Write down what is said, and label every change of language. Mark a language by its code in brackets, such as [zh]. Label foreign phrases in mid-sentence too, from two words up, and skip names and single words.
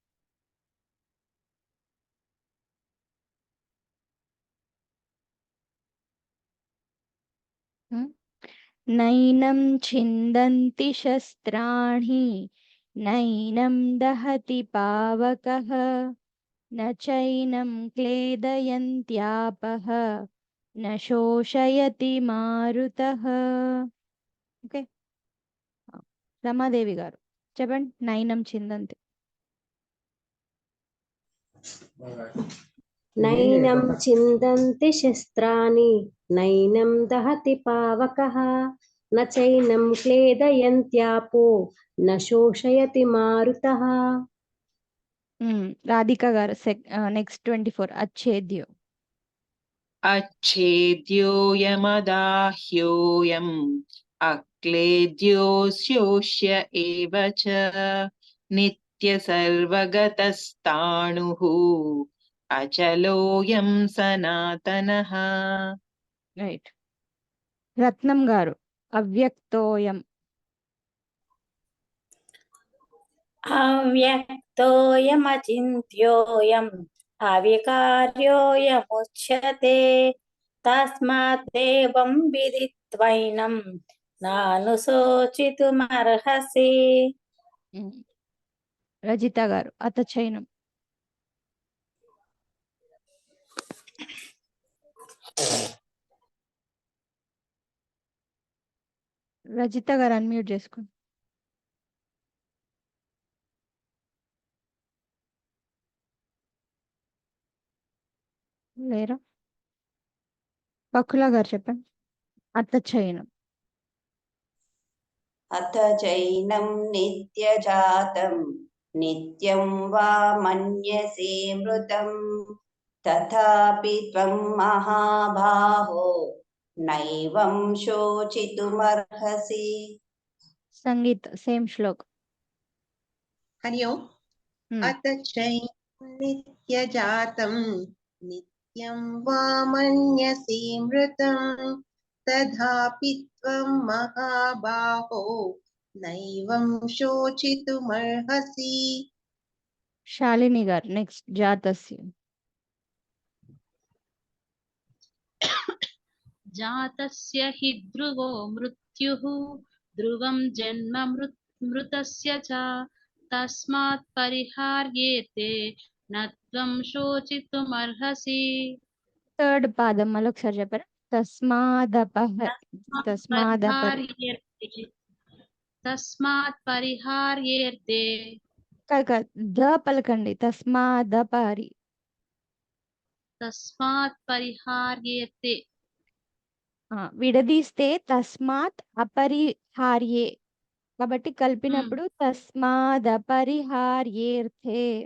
[sa] नैनं छिन्दन्ति शस्त्राणि नैनं दहति पावकः न चैनं क्लेदयन्त्यापः न शोषयति मारुतः. [te] ఓకే, రమాదేవి గారు చెప్పండి. [sa] నైనం చిందంతి. नैनं छिन्दन्ति शस्त्राणि नैनं दहति पावकः न चैनं क्लेदयन्त्यापो न शोषयति मारुतः. [te] రాధిక గారు నెక్స్ట్ 24. అచ్ఛేద్యో [sa] अच्छेद्योऽयमदाह्योऽयम् अक्लेद्योऽशोष्य एव च नित्यसर्वगतस्ताणुः अचलोऽयं सनातनः. [te] రైట్. రత్నం గారు అవ్యక్తోయం. [sa] अव्यक्तोऽयमचिन्त्योऽयम् अविकार्योऽयमुच्यते तस्मात् देवं विदित्वैनं नानुशोचितुमर्हसि. [te] రజిత గారు అతచైనం. రజిత గారు అన్మ్యూట్ చేసుకోండి. లేరా? పక్కుల గారు చెప్పండి. అతచైనం. [sa] अथ चैनं नित्यजातं नित्यं वा मन्यसे मृतं तथापि त्वं महाबाहो नैवं शोचितुमर्हसि. [te] సంగీత సేమ్ శ్లోక్. [sa] हरि ओम्. अथ नित्यजातं नित्यं वा मन्यसे मृतं तथापि त्वं महाबाहो नैवं शोचितुमर्हसि। [te] శాలిని గారు నెక్స్ట్ జాతస్య. [sa] जातस्य हि ध्रुवो मृत्युः ध्रुवं जन्म मृतस्य च तस्मात् परिहार्येते न त्वं शोचितुमर्हसि। [te] థర్డ్ పాదం మళ్ళీ ఒకసారి చెప్పారా? [sa] तस्मात् परिहार्येते [te] కాదు ద పలకండి. తస్మాదపరి. [sa] तस्मात् परिहार्येते [te] విడదీస్తే [sa] తస్మాత్ అపరిహార్యే, [te] కాబట్టి కలిపినప్పుడు తస్మాదపరిహార్యేర్థే.